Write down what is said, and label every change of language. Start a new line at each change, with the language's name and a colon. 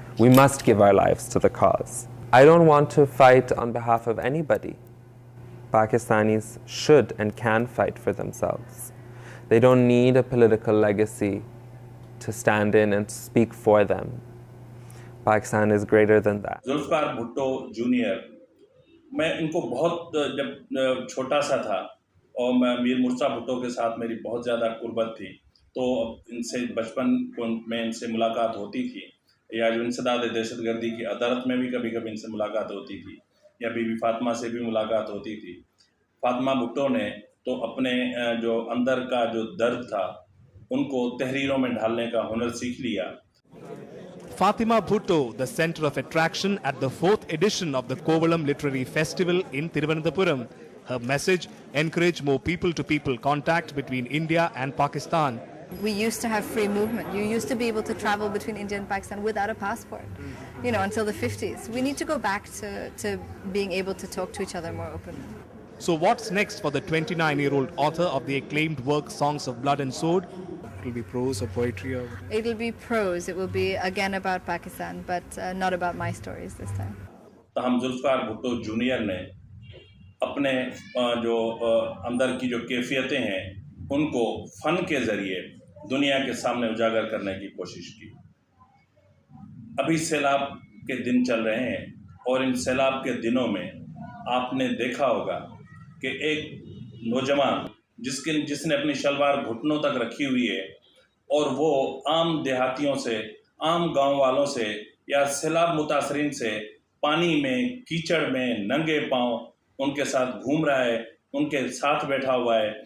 English: We must give our lives to the cause. I don't want to fight on behalf of anybody. Pakistanis should and can fight for themselves. They don't need a political legacy to stand in and speak for them. Pakistan is greater than that.
Urdu: Zulfiqar Bhutto junior, میں ان کو بہت جب چھوٹا سا تھا اور میں میر مرزا بھٹو کے ساتھ میری بہت زیادہ قربت تھی, تو ان سے بچپن میں ان سے ملاقات ہوتی تھی, یا جو انسداد دہشت گردی کی عدالت میں بھی کبھی کبھی ان سے ملاقات ہوتی تھی, یا بی بی فاطمہ سے بھی ملاقات ہوتی تھی. فاطمہ بھٹو نے تو اپنے جو اندر کا جو درد تھا ان کو تحریروں میں ڈھالنے کا ہنر سیکھ لیا.
English: Fatima Bhutto, the center of attraction at the 4th edition of the Kovalam Literary Festival in Thiruvananthapuram. Her message: encourage more people-to-people contact between India and Pakistan. We used to have free movement. You used to be able to travel between India and Pakistan without a passport, until the 50s. We need to go back to being able to talk to each other more openly. So what's next for the 29-year-old author of the acclaimed work Songs of Blood and Sword? It will be prose or poetry or... It will be prose. It will be again about Pakistan, but not about my stories this time.
Urdu: ہم Zulfiqar Bhutto junior نے اپنے جو اندر کی جو کیفیتیں ہیں ان کو فن کے ذریعے دنیا کے سامنے اجاگر کرنے کی کوشش کی. ابھی سیلاب کے دن چل رہے ہیں اور ان سیلاب کے دنوں میں آپ نے دیکھا ہوگا کہ ایک نوجوان جس نے اپنی شلوار گھٹنوں تک رکھی ہوئی ہے اور وہ عام دیہاتیوں سے, عام گاؤں والوں سے یا سیلاب متاثرین سے پانی میں, کیچڑ میں ننگے پاؤں ان کے ساتھ گھوم رہا ہے, ان کے ساتھ بیٹھا ہوا ہے.